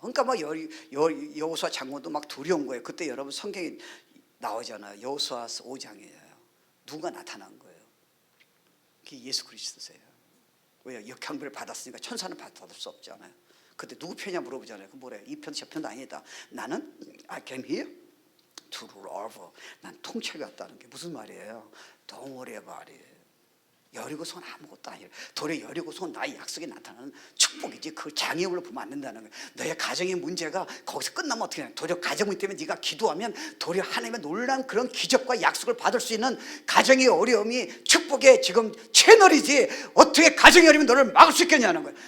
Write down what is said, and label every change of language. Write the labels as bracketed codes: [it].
[ko] 그러니까 막 여호수아 장군도 막 두려운 거예요. 그때 여러분 성경에 나오잖아요. 여호수아 5장이에요. 누가 나타난 거예요? 그게 예수 그리스도세요. 왜요? 역형벌을 받았으니까 천사는 받을 수 없잖아요. 그때 누구 편이냐 물어보잖아요. 그 뭐래? 이 편, 저 편도 아니다. 나는 [en] I came here to rule over. [ko] 난 통치하게 왔다는 게 무슨 말이에요? [en] Don't worry about it. [ko] 여리고성은 아무것도 아니에요. 도리어 여리고성은 나의 약속에 나타나는 축복이지 그 장애물로 보면 안 된다는 거예요. 너의 가정의 문제가 거기서 끝나면 어떻게 하냐. 도리어 가정 문제 때문에 네가 기도하면 도리어 하나님의 놀라운 그런 기적과 약속을 받을 수 있는 가정의 어려움이 축복의 지금 채널이지 어떻게 가정의 어려움이 너를 막을 수 있겠냐는 거예요.